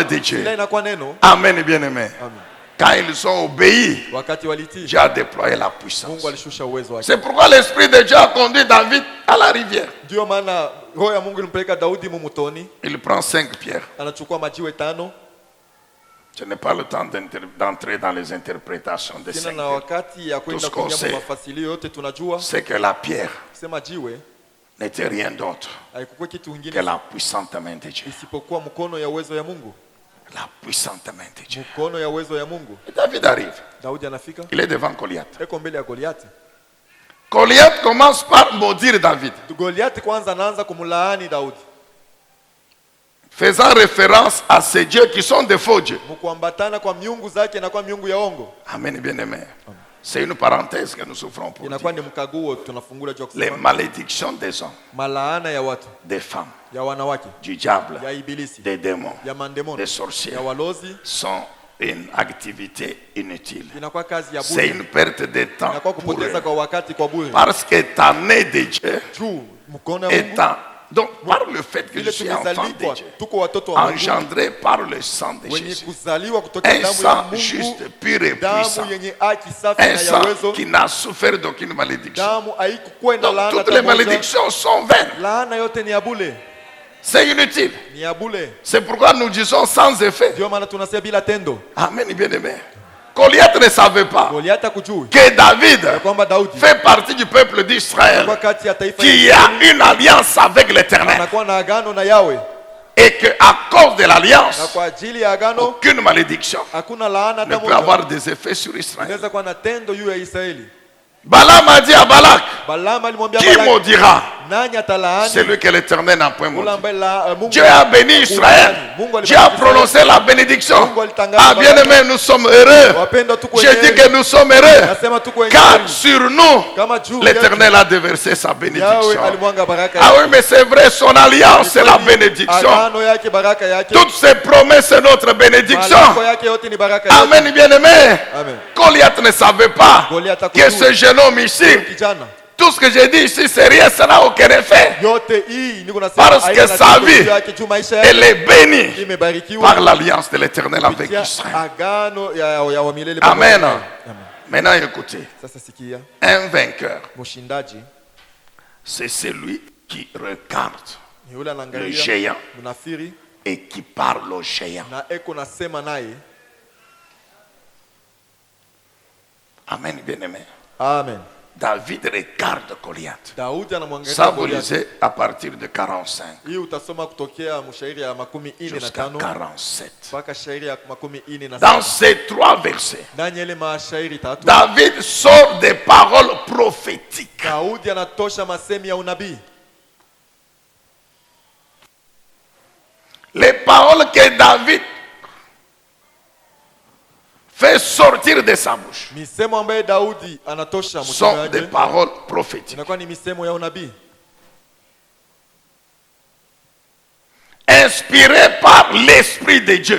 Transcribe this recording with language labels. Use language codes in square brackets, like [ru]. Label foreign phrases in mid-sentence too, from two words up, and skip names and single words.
[sw] Ila inakuwa neno. [fr] Amen, bien-aimé. Amen. Quand ils ont obéi, [sw] wakati walitii, [fr] Dieu a déployé la puissance. [sw] Mungu alishusha uwezo wake. [fr] C'est pourquoi l'Esprit de Dieu a conduit David à la rivière. [sw] Ndio maana roho ya Mungu ilimpeleka Daudi mumutoni, [fr] Il prend 5 pierres. [sw] anachukua majiwe 5. [fr] Je n'ai pas le temps d'entrer dans les interprétations de [sw] Sina 5 na [fr] pierres. [sw] wakati ya kwenda [fr] Tout ce qu'on [sw] kwenye [fr] sait, [sw] mafasilio yote tunajua, [fr] c'est que la pierre [sw] sema jiwe [fr] n'était rien d'autre [sw] haikuwa kitu [fr] que [sw] kingine [fr] la puissante main de Dieu. [sw] isipokuwa mkono ya uwezo ya Mungu, [fr] La puissante main de Dieu. [sw] mkono ya uwezo ya Mungu. [fr] Et David arrive. [sw] Daudi anafika, [fr] Il est devant Goliath. [sw] eko mbele ya Goliati. [fr] Goliath commence par maudire David, [sw] Goliati kwanza anaanza kumlaani Daudi, [fr] faisant référence à ces dieux qui sont des faux dieux. [sw] mkuambatana kwa miungu zake na kwa miungu ya ongo. [fr] Amen, bien-aimé. C'est une parenthèse que nous souffrons pour [sw] Inakuwa [fr] dire. [sw] ni mkaguo tunafungula juu ya [fr] Les [sw] kusema [fr] malédictions des hommes, [sw] malaana ya watu, [fr] des femmes, [sw] ya wanawake, [fr] du diable, [sw] ya ibilisi, [fr] des démons, [sw] ya mandemono, [fr] des sorciers [sw] ya walozi, [fr] sont une activité inutile. [sw] inakuwa kazi ya [fr] C'est [sw] bure, [fr] une perte de temps [sw] inakuwa [fr] pour [sw] kupoteza [fr] eux. [sw] kwa wakati kwa bure. [fr] Parce que ta nez de Dieu [sw] Juu mkono ya Mungu, [fr] étant, donc par le fait que je [sw] vile [fr] suis enfant de [sw] tumezalikwa [fr] Dieu, [sw] tuko watoto wa Mungu, [fr] engendré par le sang de [sw] wenye [fr] Jésus, [sw] kuzaliwa kutoka [fr] un [sw] damu ya [fr] sang [sw] Mungu, [fr] juste, pur et [sw] damu [fr] puissant, [sw] yenye haki safi [fr] un [sw] na ya [fr] sang [sw] uwezo, [fr] qui n'a souffert d'aucune malédiction. [sw] damu haikukuwa na [fr] Donc [sw] laana [fr] toutes [sw] hata [fr] les [sw] moja. [fr] malédictions sont vaines. [sw] Laana yote ni ya bure, [fr] C'est inutile. [sw] ni ya bure. [fr] C'est pourquoi nous disons sans effet. [sw] Ndio maana tunasema bila tendo. [fr] Amen, bien-aimé. Goliath ne savait pas [sw] Goliati hakujui [fr] que David [sw] ya kwamba Daudi [fr] fait partie du peuple d'Israël, [sw] kwa kati ya taifa [fr] qui a une alliance avec l'Éternel. [sw] anakuwa na agano na Yawe, [fr] Et qu'à cause de [sw] na [fr] l'alliance, [sw] kwa ajili ya agano [fr] aucune malédiction [sw] hakuna laana [fr] ne [sw] hata [fr] peut [sw] moja [fr] avoir des effets sur Israël. [sw] inaweza kuwa na tendo juu ya Israeli. [fr] Balaam a dit à Balak, [sw] Balaam alimwambia [fr] qui [sw] Balaki, [fr] maudira [sw] nani atalaani [fr] celui que l'Éternel n'a point [sw] ule [fr] maudit? [sw] ambaye Mungu [fr] Dieu a béni Israël. [sw] Mungu [fr] Dieu a [sw] alibariki [fr] prononcé la bénédiction. [sw] Mungu alitangaza [fr] Ah, bien aimé, nous sommes heureux. [sw] wapendwa, tuko [fr] Je dis [sw] heri. [fr] que nous sommes heureux. [sw] Nasema tuko [fr] Car [sw] heri. [fr] sur nous, [sw] Kama juu [fr] l'Éternel a déversé sa [sw] Yawe [fr] bénédiction. [sw] alimwanga baraka [fr] Ah [sw] yake. [fr] oui, mais c'est vrai, son alliance, c'est la bénédiction. [sw] Agano yake, baraka yake. [fr] Toutes ses promesses, c'est notre bénédiction. [sw] Malango yake yote ni baraka yake. [fr] Amen, bien aimé. [sw] Amen. [fr] Goliath ne savait pas [sw] Goliath [fr] que [sw] hakujua. [fr] ce jeune homme ici, [sw] Kijana [fr] tout ce que j'ai dit ici, c'est rien, ça n'a aucun effet. [sw] yote hii niko nasema [fr] Parce [sw] haina [fr] que sa [sw] tatizo [fr] vie, [sw] juu yake, juu maisha [fr] Elle [sw] yake [fr] est bénie [sw] imebarikiwa [fr] par l'alliance de l'Éternel avec [sw] kupitia [fr] Israël. [sw] agano ya wa milele pamoja [fr] Amen. [sw] naye. Amen. [fr] Maintenant, écoutez, [sw] Sasa sikia, [fr] un vainqueur, [sw] mshindaji [fr] c'est celui qui regarde [sw] ni yule [fr] le [sw] anaangalia [fr] géant [sw] mnafiri [fr] et qui parle au géant. [sw] na eko nasema naye. [fr] Amen, bien-aimé. [sw] Amen. [fr] David regarde Goliath. [sw] Daudi anamwangalia [fr] Ça, vous [sw] Goliathi. [fr] lisez à partir de 45 [sw] Hii utasoma kutokea mshairi ya 45 [fr] jusqu'à 47. [sw] mpaka shairi ya 47. [fr] Dans ces 3 versets, [sw] Ndani ya ile mashairi tatu [fr] David sort des paroles prophétiques. [sw] Daudi anatosha masemi ya unabii, [fr] Les paroles que David fait sortir de sa bouche [sw] misemo ambayo Daudi anatosha [fr] sont [sw] mtume [fr] des [sw] wake [fr] paroles prophétiques. [sw] inakuwa ni misemo ya unabii [fr] Inspirées par l'Esprit de Dieu.